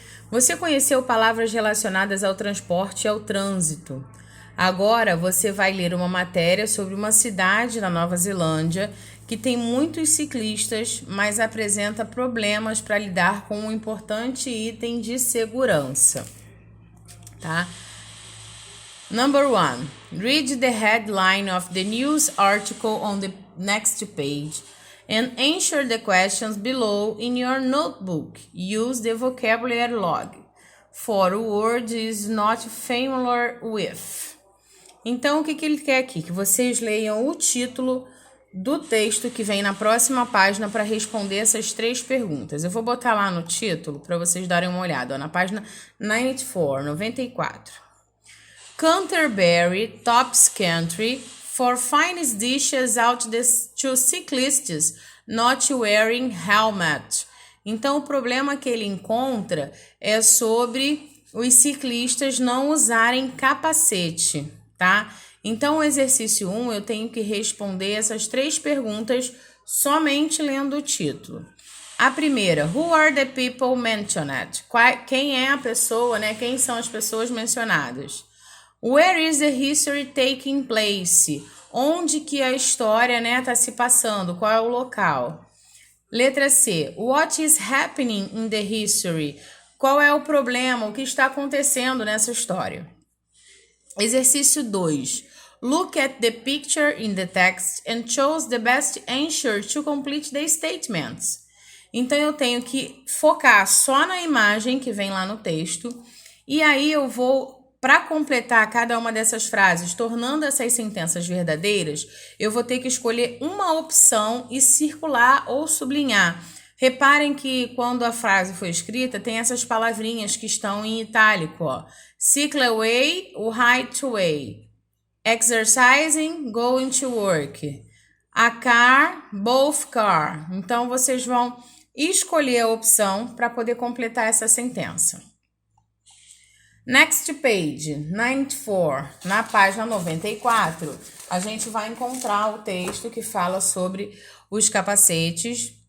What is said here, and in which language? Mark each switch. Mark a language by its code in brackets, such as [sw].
[pt] Você conheceu palavras relacionadas ao transporte e ao trânsito. Agora você vai ler uma matéria sobre uma cidade na Nova Zelândia que tem muitos ciclistas, mas apresenta problemas para lidar com um importante item de segurança. Tá? [en] Number 1. Read the headline of the news article on the next page and answer the questions below in your notebook. Use the vocabulary log for words is not familiar with. [pt] Então, o que ele quer aqui? Que vocês leiam o título do texto que vem na próxima página para responder essas 3 perguntas. Eu vou botar lá no título para vocês darem uma olhada, ó, na página 94. [en] Canterbury tops country for finest dishes out to cyclists not wearing helmet. [pt] Então, o problema que ele encontra é sobre os ciclistas não usarem capacete, tá? Então, o exercício 1, eu tenho que responder essas 3 perguntas somente lendo o título. A primeira, [en] who are the people mentioned? [pt] Quem é a pessoa, né? Quem são as pessoas mencionadas? [en] Where is the history taking place? [pt] Onde que a história, né, tá se passando? Qual é o local? Letra C. [en] What is happening in the history? [pt] Qual é o problema? O que está acontecendo nessa história? Exercício 2. [en] Look at the picture in the text and choose the best answer to complete the statements. [pt] Então, eu tenho que focar só na imagem que vem lá no texto e aí eu vou... Para completar cada uma dessas frases, tornando essas sentenças verdadeiras, eu vou ter que escolher uma opção e circular ou sublinhar. Reparem que quando a frase foi escrita, tem essas palavrinhas que estão em itálico, ó. [en] Cycleway, o highway. Exercising, going to work. A car, both car. [pt] Então, vocês vão escolher a opção para poder completar essa sentença. [en] Next page, 94, [pt] na página 94, a gente vai encontrar o texto que fala sobre os capacetes.